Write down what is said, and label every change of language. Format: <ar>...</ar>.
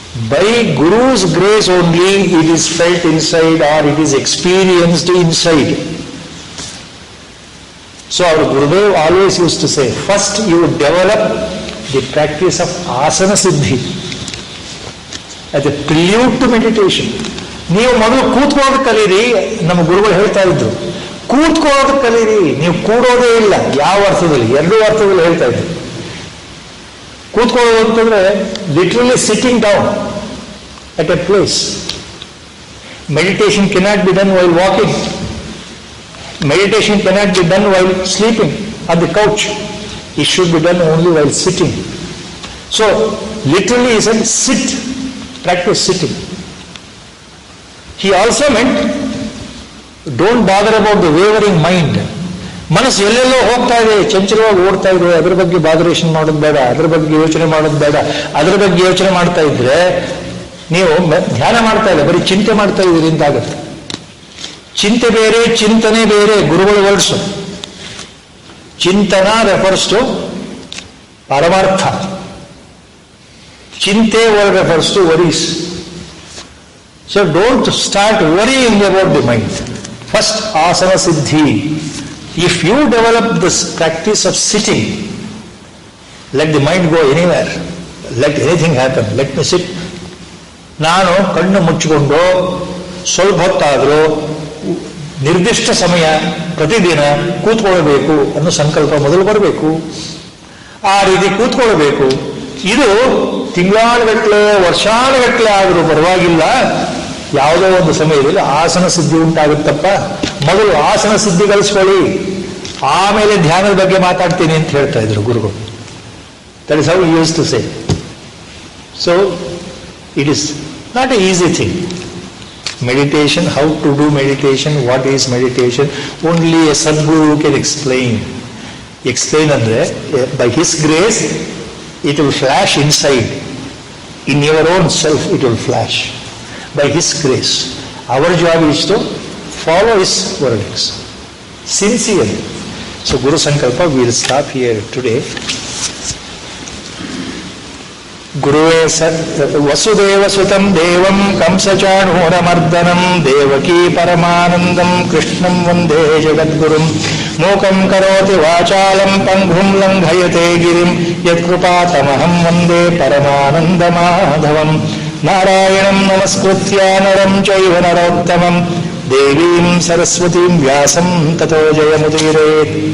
<en>By Guru's grace only it is felt inside, or it is experienced inside. So our Gurudev always used to say, first you develop the practice of asana siddhi as a prelude to meditation.</en> <kn>ನೀವು ಮೊದಲು ಕೂತ್ಕೊಳ್ಳೋದು ಕಲೀರಿ. ನಮ್ಮ ಗುರುಗಳು ಹೇಳ್ತಾ ಇದ್ರು, ಕೂತ್ಕೊಳ್ಳೋದು ಕಲೀರಿ, ನೀವು ಕೂಡೋದೇ ಇಲ್ಲ. ಯಾವ ಅರ್ಥದಲ್ಲಿ? ಎರಡೂ ಅರ್ಥದಲ್ಲಿ ಹೇಳ್ತಾ ಇದ್ರು. ಕೂತ್ಕೊಳ್ಳೋದು ಅಂತಂದ್ರೆ</kn> <en>Literally sitting down at a place. Meditation cannot be done while walking. Meditation cannot be done while sleeping on the couch. It should be done only while sitting. So, literally he said, sit, practice sitting. He also meant, don't bother about the wavering mind.</en> <kn>ಮನಸ್ಸು ಎಲ್ಲೆಲ್ಲೋ ಹೋಗ್ತಾ ಇದೆ, ಚಂಚಲವಾಗಿ ಓಡ್ತಾ ಇದೆ, ಅದರ ಬಗ್ಗೆ ಬಾದರೇಷನ್ ಮಾಡೋದು ಬೇಡ, ಅದರ ಬಗ್ಗೆ ಯೋಚನೆ ಮಾಡೋದು ಬೇಡ. ಅದರ ಬಗ್ಗೆ ಯೋಚನೆ ಮಾಡ್ತಾ ಇದ್ರೆ ನೀವು ಧ್ಯಾನ ಮಾಡ್ತಾ ಇಲ್ಲ, ಬರೀ ಚಿಂತೆ ಮಾಡ್ತಾ ಇದ್ದೀರಿ ಅಂತಾಗುತ್ತೆ. ಚಿಂತೆ ಬೇರೆ, ಚಿಂತನೆ ಬೇರೆ. ಗುರುಗಳು</kn> <en>Words ಚಿಂತನ refers to ಪರಮಾರ್ಥ, chinte word refers to worries. So don't start worrying about the mind. First, asana siddhi. If you develop this practice of sitting, let the mind go anywhere. Let anything happen. Let me sit.</en> <kn>ನಾನು ಕಣ್ಣು ಮುಚ್ಚಿಕೊಂಡು ಸ್ವಲ್ಪ ಹೊತ್ತಾದರೂ ನಿರ್ದಿಷ್ಟ ಸಮಯ ಪ್ರತಿದಿನ ಕೂತ್ಕೊಳ್ಬೇಕು ಅನ್ನೋ ಸಂಕಲ್ಪ ಮೊದಲು ಬರಬೇಕು. ಆ ರೀತಿ ಕೂತ್ಕೊಳ್ಬೇಕು. ಇದು ತಿಂಗಳಾನುಗಟ್ಟಲೆ ವರ್ಷಾನುಗಟ್ಟಲೆ ಆದರೂ ಪರವಾಗಿಲ್ಲ, ಯಾವುದೋ ಒಂದು ಸಮಯದಲ್ಲಿ ಆಸನ ಸಿದ್ಧಿ ಉಂಟಾಗುತ್ತಪ್ಪ. ಮೊದಲು ಆಸನ ಸಿದ್ಧಿ ಗಳಿಸ್ಕೊಳ್ಳಿ, ಆಮೇಲೆ ಧ್ಯಾನದ ಬಗ್ಗೆ ಮಾತಾಡ್ತೀನಿ ಅಂತ ಹೇಳ್ತಾ ಇದ್ರು ಗುರುಗಳು.</kn> <en>That is how you use to say. So it is not an easy thing. Meditation, how to do meditation, what is meditation, only a Sadguru can explain. Explain andre, by his grace, it will flash inside. In your own self, it will flash. By his grace. Our job is to follow his wordings sincerely. So Guru Sankalpa, we will stop here today.</en> <sa>ಗುರುವೇ ವಸುದೇವ ಸುತಂ ದೇವಂ ಕಂಸಚಾಣೂರಮರ್ದನಂ ದೇವಕೀ ಪರಮಾನಂದಂ ಕೃಷ್ಣಂ ವಂದೇ ಜಗದ್ಗುರುಂ ಮೂಕಂ ಕರೋತಿ ವಾಚಾಲಂ ಪಂಗುಂ ಲಂಘಯತೆ ಗಿರಿಂ ಯತ್ಕೃಪಾತಮಹಂ ವಂದೇ ಪರಮಾನಂದಮಾಧವಂ ನಾರಾಯಣಂ ನಮಸ್ಕೃತ್ಯ ನರಂ ಚೈವ ನರೋತ್ತಮಂ ದೇವೀಂ ಸರಸ್ವತೀಂ ವ್ಯಾಸಂ ತತೋ ಜಯಮುದೀರೇತ್.</sa>